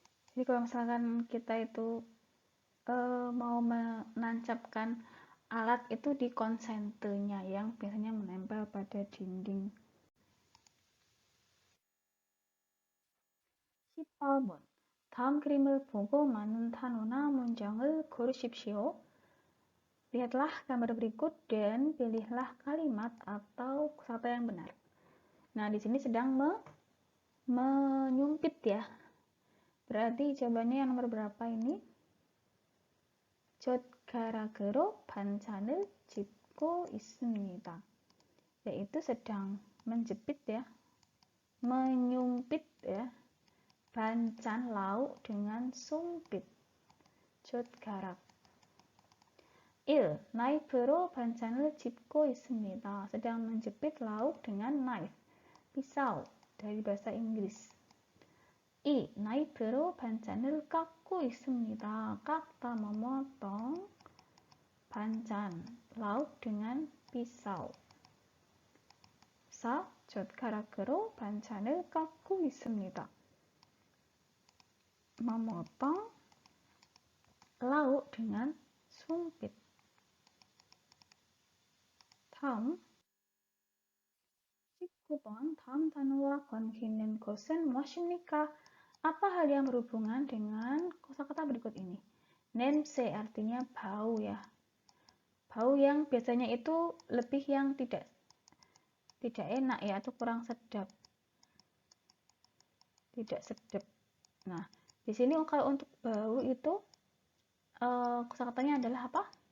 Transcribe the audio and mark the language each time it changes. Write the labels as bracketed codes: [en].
[id] Jadi kalau misalkan kita itu mau menancapkan alat itu di konsentenya yang biasanya menempel pada dinding. [ko] 18번. 다음 그림을 보고 많은 단어나 문장을 고르십시오. [id] Lihatlah gambar berikut dan pilihlah kalimat atau kosakata yang benar. Nah, di sini sedang menyumpit ya. Berarti jawabannya yang nomor berapa ini? [ko] 젓가락으로 반찬을 짚고 있습니다. [id] Yaitu sedang menjepit ya. Menyumpit ya. Bancan lauk dengan sumpit. 젓가락. 1. [ko] 나이프로 반찬을 짚고 있습니다. [id] Sedang menjepit lauk dengan knife. Pisau dari bahasa Inggris. 2. [ko] 나이프로 반찬을 깎고 있습니다. [id] 깎다 memotong 반찬 lauk dengan pisau. 4. [ko] 젓가락으로 반찬을 깎고 있습니다. [id] Memotong lauk dengan sumpit. [ko] 다음 19번 다음 단어와 관계 있는 것은 무엇입니까? [id] Apa hal yang berhubungan dengan kosakata berikut ini? 냄새 artinya bau ya. Bau yang biasanya itu lebih yang tidak enak ya atau kurang sedap. Tidak sedap. Nah, di sini kalau untuk bau itu kosakatanya adalah apa?